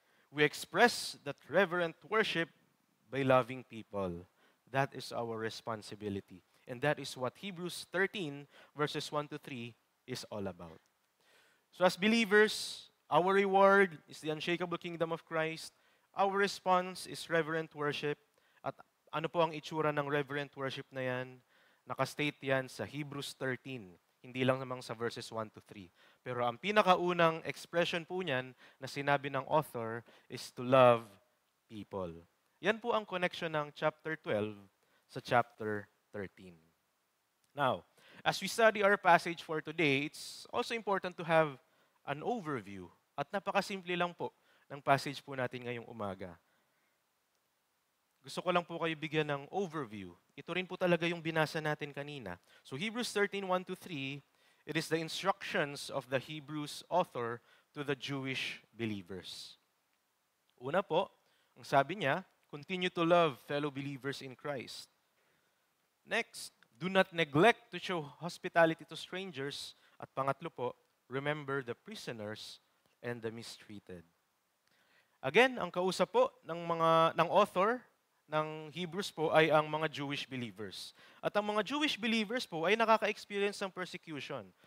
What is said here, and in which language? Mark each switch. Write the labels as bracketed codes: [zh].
[en] We express that reverent worship by loving people. That is our responsibility. And that is what Hebrews 13 verses 1-3 is all about. So as believers, our reward is the unshakable kingdom of Christ. Our response is reverent worship. [tl] At ano po ang itsura ng [en] reverent worship [tl] na yan? Nakastate yan sa Hebrews 13. Hindi lang namang sa verses 1-3. Pero ang pinakaunang expression po niyan na sinabi ng author [en] is to love people. [tl] Yan po ang connection ng chapter 12 sa chapter 13. [en] Now, as we study our passage for today, it's also important to have an overview. [tl] At napakasimple lang po ng passage po natin ngayong umaga. Gusto ko lang po kayo bigyan ng overview. Ito rin po talaga yung binasa natin kanina. [en] So Hebrews 13, 1-3, it is the instructions of the Hebrews author to the Jewish believers. [tl] Una po, ang sabi niya, [en] continue to love fellow believers in Christ. Next, do not neglect to show hospitality to strangers. [tl] At pangatlo po, [en] remember the prisoners and the mistreated. [tl] Again, ang kausap po ng author ng Hebrews po ay ang mga Jewish believers. At ang mga Jewish believers po ay nakaka-experience ng persecution.